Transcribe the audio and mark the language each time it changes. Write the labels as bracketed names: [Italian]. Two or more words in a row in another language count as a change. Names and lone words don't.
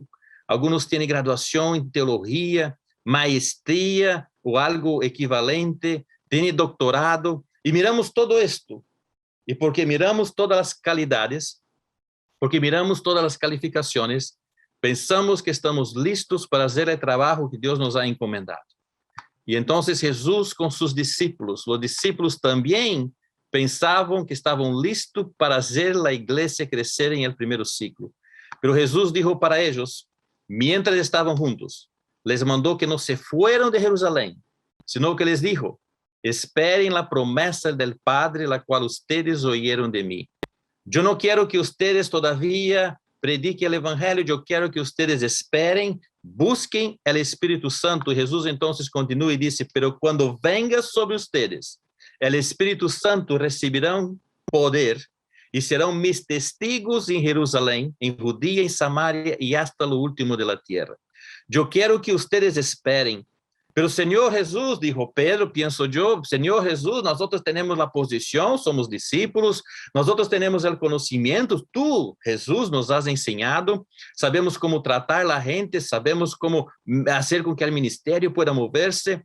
[Spanish] Algunos tienen graduación en teología, maestría o algo equivalente, tienen doctorado, y miramos todo esto. Y porque miramos todas las calidades, porque miramos todas las calificaciones, pensamos que estamos listos para hacer el trabajo que Dios nos ha encomendado. Y entonces Jesús con sus discípulos, los discípulos también [Portuguese] pensavam que estavam listos para fazer a igreja crescer em el primeiro ciclo. [Spanish] Pero Jesús dijo para ellos, mientras [Portuguese] estavam juntos, [Spanish] les [Portuguese] mandou que não [Spanish] se fueran de Jerusalém, sino que les dijo, esperen la promesa del Padre, la cual ustedes oyeron de mí. Yo no quiero que ustedes todavía [Portuguese] prediquem o evangelho, eu quero que ustedes esperem, busquem o Espírito Santo. Jesus então continua e disse, [Spanish] pero quando venga sobre ustedes el Espíritu Santo, recibirán poder y serán mis testigos en Jerusalén, en Judía, en Samaria y hasta lo último de la tierra. Yo quiero que ustedes esperen. Pero Señor Jesús, dijo Pedro, pienso yo, Señor Jesús, nosotros tenemos la posición, somos discípulos, nosotros tenemos el conocimiento, tú, Jesús, nos has enseñado, sabemos cómo tratar a la gente, sabemos cómo hacer con que el ministerio pueda moverse.